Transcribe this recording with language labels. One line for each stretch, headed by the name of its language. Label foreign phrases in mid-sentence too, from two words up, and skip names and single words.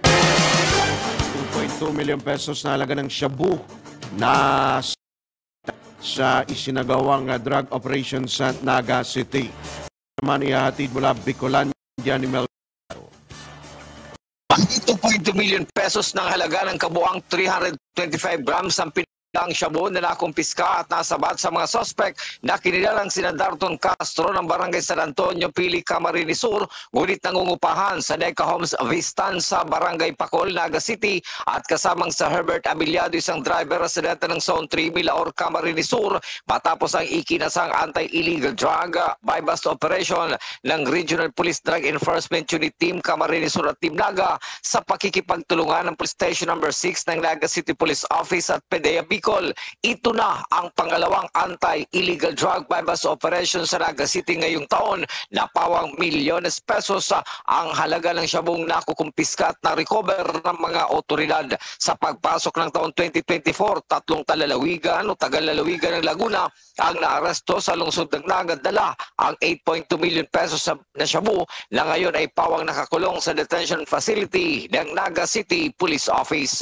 Filipino: 2.2 million pesos na halaga ng shabu na sa isinagawang
English: drug operation
Filipino: sa Naga City. Naman ihahatid mula Bicolandia ni Mel. 2.2 million pesos ng halaga ng kabuang 325 grams ang ang shabu na nakumpiska at nasabat sa mga sospek na kinilalang sina Darton Castro ng Barangay San Antonio, Pili, Camarines Sur, ngunit nangungupahan sa Deca Homes Vistan sa Barangay Pacol, Naga City at kasamang sa Herbert Abiliado, isang driver residente ng Zone 3, Milaor, Camarines Sur, matapos ang ikinasang
English: anti-illegal drug buy-bust operation
Filipino: ng Regional Police Drug Enforcement Unit Team Camarines Sur at Team Naga sa pakikipagtulungan ng Police Station No. 6 ng Naga City Police Office at PDEA Bicol. Ito na ang pangalawang
English: anti-illegal drug buy-bust operation
Filipino: sa Naga City ngayong taon na pawang milyones pesos ang halaga ng shabong nakukumpiska at na-recover ng mga otoridad. Sa pagpasok ng taon 2024, 3 tagalalawigan o tagalalawigan ng Laguna ang naaresto sa lungsod ng Naga, dala ang 8.2 million pesos na shabu na ngayon ay pawang nakakulong sa
English: detention facility
Filipino: ng Naga City Police Office.